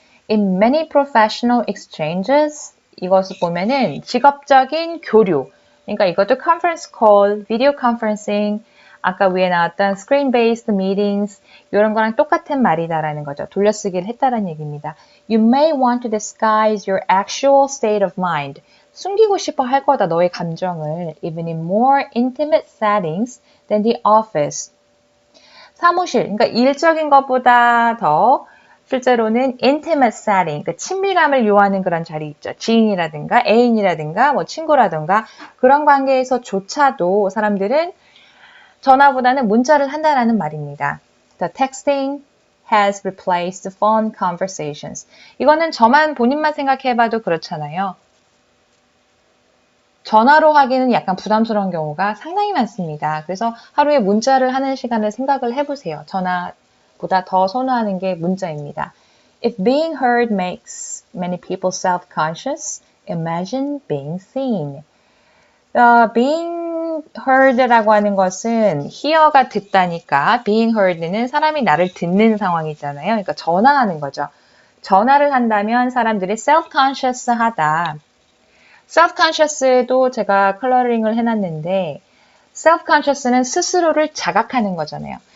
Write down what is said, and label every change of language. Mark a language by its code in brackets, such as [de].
[en] In many professional exchanges, [ko] 이것을 보면은 직업적인 교류. 그러니까 이것도 conference call, video conferencing, 아까 위에 나왔던 screen-based meetings 이런 거랑 똑같은 말이다라는 거죠. 돌려쓰기를 했다라는 얘기입니다. [en] You may want to disguise your actual state of mind. [ko] 숨기고 싶어 할 거다, 너의 감정을. [en] Even in more intimate settings than the office. [ko] 사무실, 그러니까 일적인 것보다 더 실제로는 intimate setting, 그 친밀감을 요하는 그런 자리 있죠. 지인이라든가 애인이라든가 뭐 친구라든가 그런 관계에서조차도 사람들은 전화보다는 문자를 한다라는 말입니다. [en] The texting has replaced phone conversations. [ko] 이거는 저만 본인만 생각해봐도 그렇잖아요. 전화로 하기는 약간 부담스러운 경우가 상당히 많습니다. 그래서 하루에 문자를 하는 시간을 생각을 해보세요. 전화보다 더 선호하는 게 문자입니다. [en] If being heard makes many people self-conscious, imagine being seen. [ko] being heard라고 하는 것은 hear가 듣다니까 being heard는 사람이 나를 듣는 상황이잖아요. 그러니까 전화하는 거죠. 전화를 한다면 사람들이 self-conscious 하다. self-conscious도 제가 컬러링을 해놨는데 self-conscious는 스스로를 자각하는 거잖아요.